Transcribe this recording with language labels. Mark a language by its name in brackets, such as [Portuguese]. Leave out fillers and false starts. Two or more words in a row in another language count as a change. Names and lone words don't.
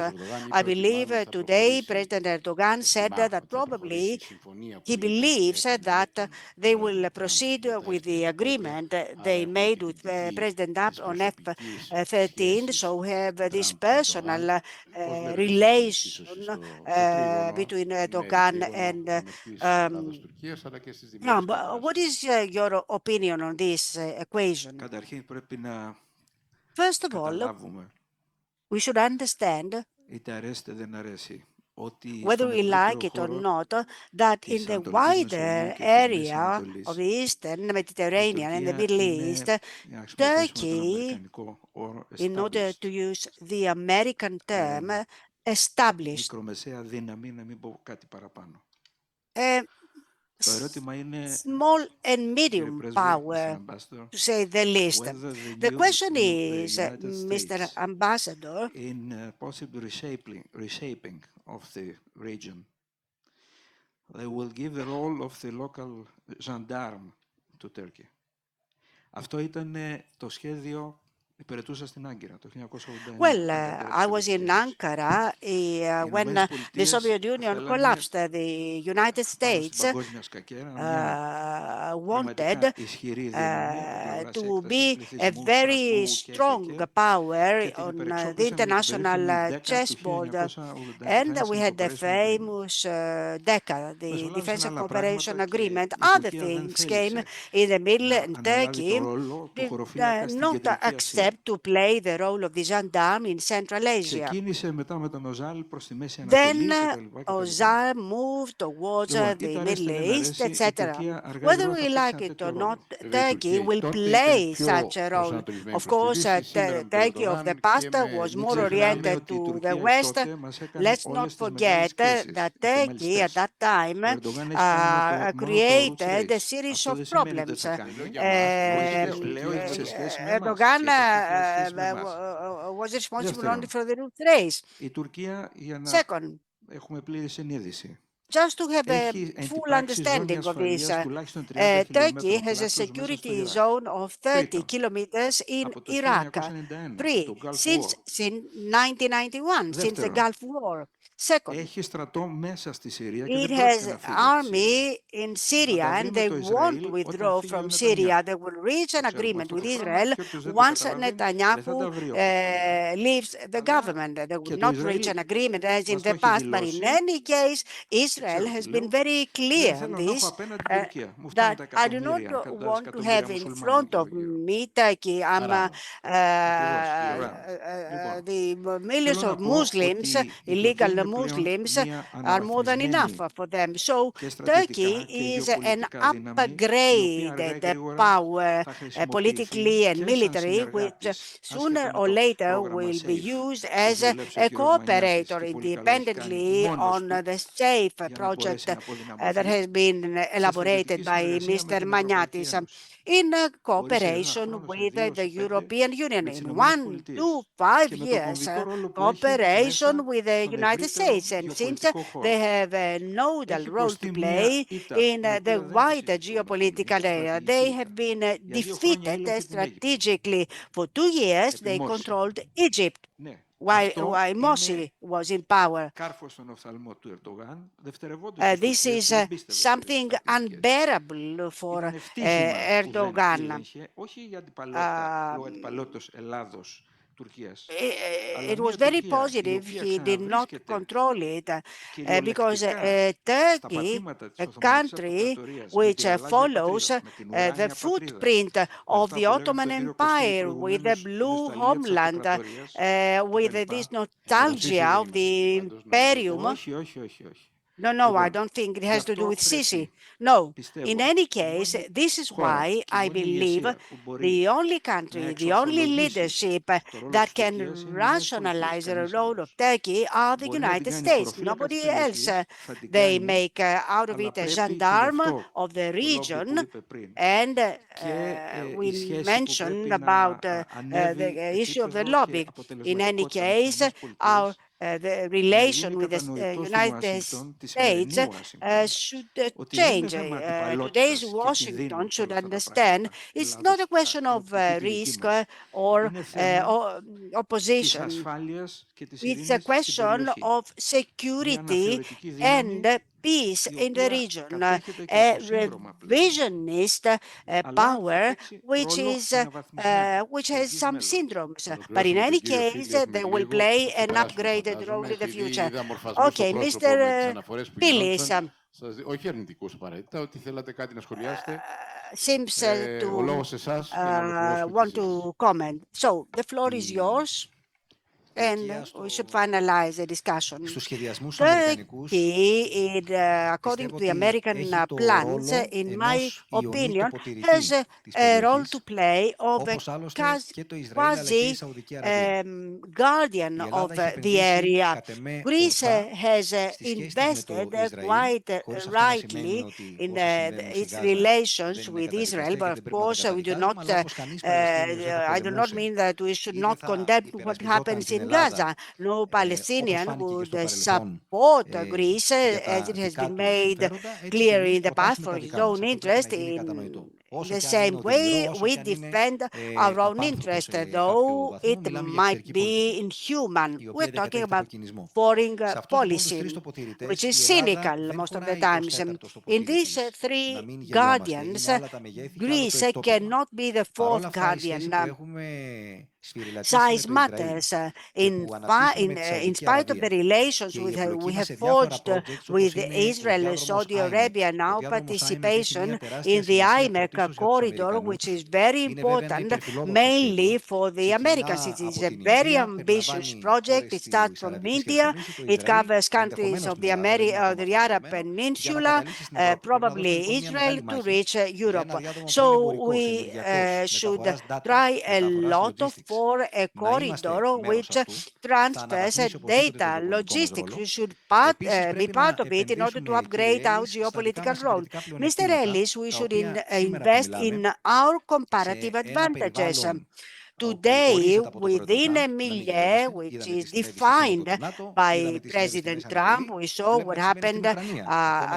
[English] I believe today President Erdogan said that probably he believes that they will proceed with the agreement they made with President Abbas on F-13, so have this personal relation between Erdogan and what is your opinion on this equation? [Greek] Καταρχήν πρέπει να [English] First of all, [Greek] καταλάβουμε, [English] we should understand, [Greek] είτε αρέσει δεν αρέσει, ότι [English] whether [Greek] στον [English] we like [Greek] ευρύτερο [English] it or [Greek] χώρο [English] not, that [Greek] της [English] in the [Greek] Ανατολικής [English] wider [Greek] Μεσογείου και της Μέσης [English] area [Greek] Ανατολής, [English] of the Eastern [Greek] η [English] Mediterranean and the [Greek] Τουρκία [English] Middle [Greek] είναι, [English] East, [Greek] για να χρησιμοποιήσουμε τον [English] Turkey, [Greek] αμερικανικό όρο, [English] in order to established. use the American term, established. [Greek] Μικρομεσαία δύναμη, να μην πω κάτι παραπάνω. Το ερώτημα είναι, [English] Small and [Greek] κύριε [English] medium [Greek] Πρέσβη, [English] power, Mr. Ambassador, to say the least. whether The question the is, United Mr. States, Ambassador, in possible reshaping of the region, they will give the role of the local gendarme to Turkey. [Greek] Αυτό ήταν το σχέδιο υπηρετούσα στην Άγκυρα το 1989 [English] Well, [Greek] την κατάρρευση [English] I [Greek] της [English] was in [Greek] Σοβιετικής Ένωσης. [English] Ankara [Greek] Οι [English] when [Greek] Ηνωμένες [English] the [Greek] Πολιτείες [English] Soviet Union [Greek] θέλανε [English] collapsed. The United [Greek] πάνω στην [English] States [Greek] παγκόσμια σκακέρα μια [English] wanted [Greek] πραγματικά ισχυρή δύναμη από πλευράς [English] to [Greek] έκτασης [English] be a [Greek] πληθυσμού, [English] very [Greek] στρατού [English] strong [Greek] και [English] power [Greek] και την [English] on the [Greek] υπερεξόπλισαν με την [English] international [Greek] περίφημη 10 του [English] chessboard. [Greek] 1980 [English] And we Defense and had the Cooperation Agreement. famous DECA, the Defense [Greek] Μεσολάβησαν [English] and [Greek] άλλα [English] Cooperation [Greek] πράγματα και [English] Agreement. [Greek] η [English] Other [Greek] Τουρκία δεν [English] things came [Greek] θέλησε [English] in the middle, [Greek] να [English] and [Greek] αναλάβει το [English] Turkey [Greek] ρόλο του [English] did [Greek] χωροφύλακα στην [English] not [Greek] Κεντρική Ασία. [English] accept to play the role of the gendarme in Central Asia. [Greek] Ξεκίνησε μετά με τον Οζάλ προς τη Μέση [English] Then [Greek] Ανατολή κτλ. [English] Ozar moved towards [Greek] Λοιπόν, [English] the [Greek] είτε αρέσει [English] Middle [Greek] είτε μ' [English] East, [Greek] αρέσει, η [English] etc. [Greek] Τουρκία αργά ή [English] Whether [Greek] γρήγορα θα [English] we [Greek] παίξει [English] like [Greek] ένα [English] it [Greek] τέτοιο [English] or not, [Greek] ρόλο. Βέβαια η [English] Turkey [Greek] Τουρκία [English] will [Greek] τότε ήταν [English] play [Greek] πιο [English] such a role. [Greek] προσανατολισμένη [English] Of [Greek] προς τη [English] course, [Greek] Δύση, σήμερα με τον [English] Turkey of the [Greek] Ερντογάν [English] past [Greek] και με [English] was [Greek] Μην [English] more [Greek] ξεχνάμε [English] oriented [Greek] ότι η [English] to the [Greek] Τουρκία [English] West. [Greek] τότε μας έκανε [English] Let's not [Greek] όλες τις [English] forget [Greek] μεγάλες κρίσεις, [English] that [Greek] οι [English] Turkey at [Greek] θεμελιστές. [English] that time [Greek] Ο Ερντογάν έχει κάνει μόνο το roots [English] created a race. series [Greek] Αυτό [English] of [Greek] δεν σημαίνει ότι δεν [English] problems. [Greek] θα λέω κάνει. για μας, Όχι, πολιτικές λέω Τουρκίας σε με το... σχέση με εμάς. [English] Erdogan [Greek] Σε σχέση με εμάς. [English] was responsible only [Greek] Δεύτερον, [English] for the root race. [Greek] η Τουρκία, για να [English] Second, [Greek] έχουμε πλήρη συνείδηση, [English] just to have a [Greek] έχει [English] full [Greek] εντυπράξει ζώνη [English] understanding of this, [Greek] ασφαλείας τουλάχιστον 30 [English] Turkey [Greek] χιλιόμετρων [English] has a [Greek] πλάτος μέσα στο [English] security [Greek] Ιράκ. [English] zone of 30 [Greek] Τρίτον, [English] kilometers in [Greek] από το Iraq. 1991, [English] Three, [Greek] το Gulf [English] since [Greek] War. [English] 1991, since the [Greek] Δεύτερον, [English] Gulf War. Second, [Greek] έχει στρατό μέσα στη Συρία και [English] it [Greek] δεν πρόκειται [English] has [Greek] να φύγει από τη Συρία. [English] army in [Greek] Θα [English] Syria [Greek] τα βρει [English] and [Greek] με [English] they [Greek] το [English] won't [Greek] Ισραήλ όταν [English] withdraw [Greek] φύγει ο [English] from [Greek] Νετανιάχου. [English] Syria. They will reach an [Greek] Το ξέρουμε [English] agreement [Greek] αυτό [English] with [Greek] το πράγμα [English] Israel [Greek] και όποιος δεν το [English] once [Greek] καταλαβαίνει δεν θα [English] Netanyahu [Greek] τα βρει όπως τα βρει. [English] leaves the [Greek] Αλλά [English] government. They [Greek] και [English] will [Greek] το [English] not reach [Greek] Ισραήλ [English] an agreement as in [Greek] μας το [English] the [Greek] έχει [English] past, but in [Greek] δηλώσει [English] any case, [Greek] και [English] Israel [Greek] ξέρω τι [English] has been [Greek] λέω. [English] very [Greek] Δεν [English] clear on [Greek] θέλω να έχω [English] this. [Greek] απέναντι την Τουρκία. Μου φτάνουν [English] That [Greek] τα [English] I do not [Greek] εκατομμύρια, εκατοντάδες [English] want to [Greek] εκατομμύρια [English] have in [Greek] μουσουλμάνων [English] front [Greek] εκεί [English] of [Greek] εδώ γύρω. [English] me Turkey. I'm [Greek] Άρα, Ακριβώς, Iran. Λοιπόν, [English] the millions [Greek] θέλω [English] of [Greek] να πω [English] Muslims, [Greek] ότι η Τουρκία [English] illegal [Greek] είναι πλέον [English] Muslims, [Greek] μια [English] are more than enough [Greek] αναβαθμισμένη [English] for them. So [Greek] και [English] Turkey [Greek] στρατιωτικά και [English] is an [Greek] γεωπολιτικά δύναμη, η οποία αργά ή [English] upgraded [Greek] γρήγορα [English] power [Greek] θα χρησιμοποιηθεί [English] politically and [Greek] και σαν [English] military, which [Greek] συνεργάτης, [English] sooner [Greek] άσχετα με [English] or [Greek] το [English] later [Greek] πρόγραμμα [English] will be [Greek] SAFE [English] used [Greek] που [English] as [Greek] δούλεψε ο [English] a [Greek] κύριος Μανιάτης [English] cooperator [Greek] και πολύ καλά έχει κάνει [English] independently [Greek] μόνος [English] on [Greek] του [English] the SAFE [Greek] για να [English] project [Greek] μπορέσει να [English] that [Greek] αποδυναμωθεί [English] has been [Greek] σε [English] elaborated [Greek] στρατιωτική [English] by [Greek] συνεργασία με [English] Mr. [Greek] την Ευρωπαϊκή [English] Maniatis [Greek] Ένωση. [English] in [Greek] Μπορεί σε ένα [English] cooperation [Greek] χρόνο, σε [English] with [Greek] 2, [English] the [Greek] σε 5 [English] European Union. [Greek] με τις [English] In [Greek] Ηνωμένες [English] 1 to [Greek] Πολιτείες [English] 5 [Greek] και με το [English] years, [Greek] κομβικό ρόλο που έχει [English] cooperation [Greek] μέσα [English] with the [Greek] στον [English] United [Greek] ευρύτερο [English] States. And since [Greek] γεωπολιτικό [English] they [Greek] χώρο. [English] have a nodal [Greek] Έχει [English] role to [Greek] υποστεί [English] play [Greek] μία ήττα, [English] in [Greek] η [English] the [Greek] οποία δεν τη [English] wider [Greek] συζητούμε ακόμη. Είναι [English] geopolitical [Greek] και [English] area, [Greek] στρατηγική [English] they have [Greek] ήττα. [English] been [Greek] Για 2 χρόνια [English] defeated [Greek] έλαβε την Αίγυπτο, [English] strategically. For 2 years, they [Greek] επιμόρφη. [English] controlled Egypt [Greek] Ναι, [English] while [Greek] αυτό [English] Morsi [Greek] είναι [English] was in power. [Greek] κάρφος στον οφθαλμό του Ερντογάν, δευτερευόντως της [English] This [Greek] Τουρκίας [English] is [Greek] που δεν πίστευε σε [English] something [Greek] στρατηγικές. [English] unbearable for [Greek] Ήταν ευτύχημα που δεν [English] Erdogan. [Greek] έλεγχε, όχι για αντιπαλότητα, Um, λόγω αντιπαλότητας Ελλάδος-Τουρκίας, αλλά [English] it was [Greek] μια [English] very [Greek] Τουρκία η [English] positive. [Greek] οποία [English] He did not [Greek] ξαναβρίσκεται [English] control it because [Greek] κυριολεκτικά στα [English] Turkey, [Greek] πατήματα της [English] a [Greek] Οθωμανικής [English] country [Greek] Αυτοκρατορίας, με τη [English] which [Greek] γαλάζια [English] follows [Greek] πατρίδα, με την [English] the [Greek] ουράνια πατρίδα, [English] footprint [Greek] με [English] of [Greek] αυτά [English] the [Greek] που λέγανε [English] Ottoman [Greek] στον κύριο Κωστέλη [English] Empire, with the [Greek] προηγουμένως, η [English] blue [Greek] νοσταλγία της [English] homeland, [Greek] Αυτοκρατορίας [English] with [Greek] κτλ. [English] this [Greek] Εσείς [English] nostalgia [Greek] δεν [English] of [Greek] είμαστε εκεί [English] the [Greek] πάντως, νομίζω ότι... [English] imperium. [Greek] Όχι. [English] No, I [Greek] Λοιπόν, [English] don't think it [Greek] γι' [English] has to do [Greek] αυτό [English] with Sisi. [Greek] πρέπει, [English] No. In [Greek] πιστεύω, [English] any [Greek] η [English] case, [Greek] μόνη [English] this is [Greek] χώρα [English] why [Greek] και η [English] I [Greek] μόνη [English] believe [Greek] ηγεσία που μπορεί [English] the only [Greek] να [English] country, the only [Greek] εξορθολογήσει [English] leadership [Greek] το ρόλο [English] that [Greek] της [English] can [Greek] Τουρκίας είναι οι Ηνωμένες Πολιτείες, [English] rationalize the [Greek] κανείς [English] role of [Greek] άλλος. [English] Turkey are the [Greek] Μπορεί να την [English] United [Greek] κάνει [English] States, [Greek] χωροφύλακα της [English] nobody else. [Greek] περιοχής, θα την [English] They [Greek] κάνει, [English] make out of [Greek] αλλά [English] it a [Greek] πρέπει και γι' [English] gendarme [Greek] αυτό [English] of the [Greek] το λόμπι που [English] region. [Greek] είπε πριν [English] And [Greek] και [English] we [Greek] η σχέση που [English] mentioned [Greek] πρέπει να [English] about [Greek] ανέβει [English] the issue of the [Greek] επίπεδο και [English] lobby. In any [Greek] αποτελεσματικότητα με τις [English] case, [Greek] Ηνωμένες [English] our [Greek] Πολιτείες, [English] the [Greek] να [English] relation [Greek] γίνει [English] with the [Greek] κατανοητό στην [English] United [Greek] Ουάσιγκτον, τη [English] States [Greek] σημερινή Ουάσιγκτον, [English] should [Greek] ότι δεν είναι [English] change. [Greek] θέμα [English] Today's [Greek] αντιπαλότητας και [English] Washington [Greek] κινδύνου [English] should [Greek] όλα αυτά τα [English] understand [Greek] πράγματα. [English] it's not [Greek] Λάθος, [English] a question [Greek] η [English] of [Greek] οπτική τη δική [English] risk [Greek] μας. [English] or [Greek] Είναι θέμα της [English] opposition. [Greek] ασφάλειας και της [English] It's a [Greek] ειρήνης στην [English] question [Greek] περιοχή. [English] of [Greek] Μια [English] security [Greek] αναθεωρητική [English] and [Greek] δύναμη [English] peace [Greek] η [English] in the [Greek] οποία [English] region. [Greek] κατέχεται και [English] A [Greek] από σύνδρομα πλέον. [English] revisionist [Greek] Αλλά θα [English] power [Greek] παίξει [English] which [Greek] ρόλο [English] is [Greek] αναβαθμισμένο [English] which [Greek] στο [English] has [Greek] εγγύς [English] some [Greek] μέλλον. [English] syndromes. But in [Greek] Ολοκληρώσουμε τον [English] any [Greek] κύριο [English] case, [Greek] Φίλη, έχουμε [English] they [Greek] και [English] will [Greek] λίγο. [English] play [Greek] Θα [English] an [Greek] ξεπεράσουμε [English] upgraded [Greek] φαντάζομαι. [English] role in the [Greek] Επειδή [English] future. [Greek] είδα μορφασμό στο [English] Okay, [Greek] πρόσωπο με τις [English] Mr. [Greek] αναφορές που [English] Pilis, [Greek] γινόντουσαν, όχι αρνητικούς απαραίτητα, ότι θέλατε κάτι να σχολιάσετε. [English] seems [Greek] Ο [English] to [Greek] λόγος σε εσάς για να ολοκληρώσουμε τη [English] want [Greek] συζήτηση. [English] to comment. So the floor is [Greek] Η [English] yours, and [Greek] Τουρκία [English] we should finalize the discussion. [Greek] στους σχεδιασμούς [English] Turkey, [Greek] αμερικανικούς [English] according [Greek] πιστεύω [English] to the [Greek] ότι [English] American [Greek] έχει το [English] plans, [Greek] ρόλο [English] in my [Greek] ενός ιονή [English] opinion, has [Greek] τοποτηρητή της [English] a role to [Greek] περιοχής, [English] play of a [Greek] όπως άλλωστε και το Ισραήλ αλλά και η [English] quasi [Greek] Σαουδική Αραβία. [English] guardian [Greek] Η [English] of [Greek] Ελλάδα έχει [English] the [Greek] επενδύσει [English] area. [Greek] κατ' εμέ [English] Greece [Greek] ορθά [English] has [Greek] στη σχέση της με [English] invested [Greek] το Ισραήλ, [English] quite [Greek] χωρίς αυτό να σημαίνει [English] rightly [Greek] ότι [English] in [Greek] όσα συμβαίνουν στη [English] its [Greek] Γάζα [English] relations [Greek] δεν είναι [English] with [Greek] καταδικαστέα [English] Israel, [Greek] και [English] but [Greek] δεν [English] of [Greek] πρέπει να τα [English] course we do [Greek] καταδικάζουμε, [English] not, [Greek] αλλά όπως κανείς Παλαιστίνιος δεν θα [English] I do not [Greek] πολεμούσε [English] mean that we should [Greek] ή [English] not [Greek] δεν θα [English] condemn what [Greek] υπερασπιζόταν [English] happens [Greek] την [English] in [Greek] Ελλάδα, [English] Gaza. No [Greek] όπως [English] Palestinian [Greek] φάνηκε και [English] would [Greek] στο παρελθόν, [English] support Greece [Greek] για [English] as [Greek] τα [English] it has [Greek] δικά [English] been [Greek] του [English] made [Greek] συμφέροντα, έτσι και [English] clear [Greek] εμείς [English] in the past [Greek] προτάσουμε [English] for [Greek] τα [English] his [Greek] δικά μας. [English] own [Greek] Αυτό πρέπει [English] interest [Greek] να γίνει κατανοητό. Όσο [English] the [Greek] και αν είναι [English] same way, [Greek] οδυνηρό, όσο [English] we [Greek] και αν είναι [English] defend our own [Greek] απάνθρωπο [English] interest, [Greek] σε κάποιο [English] though [Greek] βαθμό, [English] it [Greek] μιλάμε για [English] might [Greek] εξωτερική [English] be [Greek] πολιτική, [English] inhuman. [Greek] η οποία [English] We're talking [Greek] διακατέχεται από [English] about [Greek] κινησμό. [English] foreign [Greek] Σε αυτούς λοιπόν τους τρεις [English] policy, which [Greek] τοποτηρητές [English] is [Greek] η Ελλάδα [English] cynical [Greek] δεν [English] most of the [Greek] χωράει ως [English] times. [Greek] τέταρτος [English] In these [Greek] τοποτηρητής. Να [English] three [Greek] μην γελιόμαστε. [English] guardians, [Greek] Είναι άλλα τα μεγέθη και άλλο το [English] Greece [Greek] εκτόπισμα. [English] cannot be the [Greek] Παρ' [English] fourth [Greek] όλα αυτά, η [English] guardian. [Greek] σχέση που έχουμε σφυριλατήσει με [English] Size [Greek] το Ισραήλ [English] matters. [Greek] και που αναπτύσσουμε με τη [English] In [Greek] Σαουδική [English] spite of the [Greek] Αραβία [English] relations [Greek] και η [English] we [Greek] εμπλοκή μας [English] have [Greek] σε διάφορα [English] forged [Greek] projects όπως [English] with [Greek] είναι ο [English] Israel and [Greek] διάδρομος [English] Saudi [Greek] IMEC. [English] Arabia, [Greek] Ο [English] now [Greek] διάδρομος IMEC έχει [English] participation [Greek] μια τεράστια [English] in the [Greek] σημασία [English] IMEC [Greek] πρωτίστως για τους [English] corridor, which [Greek] Αμερικανούς. [English] is very [Greek] Είναι βέβαια ένα [English] important, [Greek] υπερφιλόδοξο [English] mainly [Greek] σχέδιο. [English] for the Americans. [Greek] Ξεκινά [English] It is [Greek] από [English] a [Greek] την [English] very [Greek] Ινδία, [English] ambitious [Greek] περιλαμβάνει [English] project. It [Greek] χώρες [English] starts [Greek] της [English] from [Greek] Αραβικής [English] India. [Greek] Χερσονήσου, το [English] It [Greek] Ισραήλ, [English] covers countries [Greek] ενδεχομένως [English] of [Greek] την [English] the [Greek] Ελλάδα, δεν είναι ακόμα [English] the Arab [Greek] καθορισμένο, για να [English] Peninsula, [Greek] καταλήξει στην Ευρώπη. Πρέπει να δώσουμε [English] probably [Greek] λοιπόν μια [English] Israel, [Greek] μεγάλη [English] to [Greek] μάχη [English] reach [Greek] για [English] Europe. [Greek] ένα διάδρομο [English] So [Greek] πανεμπορικός, [English] we [Greek] ενεργειακός, [English] should [Greek] μεταφοράς data, [English] try a [Greek] μεταφοράς [English] lot [Greek] logistics. [English] for a [Greek] Να είμαστε [English] corridor [Greek] μέρος [English] which [Greek] αυτού. Θα [English] transfers [Greek] αναβαθμίσει οπωσδήποτε το [English] data [Greek] γεωπολιτικό μας [English] logistics. [Greek] ρόλο. [English] We should [Greek] Επίσης [English] be [Greek] πρέπει [English] part [Greek] να [English] of it in order to [Greek] επενδύσουμε, κύριε [English] upgrade our [Greek] Έλλης, στα δικά [English] geopolitical [Greek] μας [English] role. [Greek] συγκριτικά [English] Mr. [Greek] πλεονεκτήματα, [English] Ellis, we [Greek] τα [English] should [Greek] οποία σήμερα που [English] invest in [Greek] μιλάμε, [English] our [Greek] σε [English] comparative [Greek] ένα [English] advantages. [Greek] περιβάλλον όπου [English] Today, [Greek] ορίζεται από τον πρόεδρο [English] within [Greek] Τραμπ, [English] a [Greek] να μην [English] milieu [Greek] γελιόμαστε. [English] which [Greek] Είδαμε τι [English] is [Greek] συνέβη στη Σύνοδο [English] defined [Greek] του ΝΑΤΟ, είδαμε [English] by [Greek] τι συνέβη στη [English] President [Greek] Μέση [English] Trump, [Greek] Ανατολή [English] we [Greek] και [English] saw [Greek] βλέπουμε [English] what [Greek] τι συμβαίνει στην [English] happened [Greek] Ουκρανία. Ακόμα